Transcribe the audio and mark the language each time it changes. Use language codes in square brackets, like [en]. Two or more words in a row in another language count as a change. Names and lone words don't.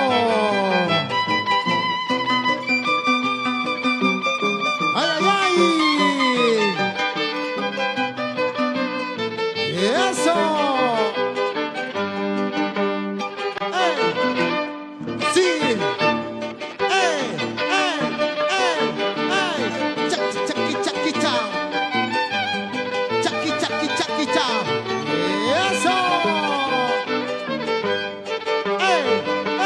[es] ¡Ay, ay, ay! ¡Y eso! ¡Ey! ¡Sí! ¡Ey! ¡Ey! ¡Ey! ¡Ey! ¡Chaki, chaki, chaki, cha! ¡Chaki, chaki, chaki, cha! ¡Y eso! ¡Ey!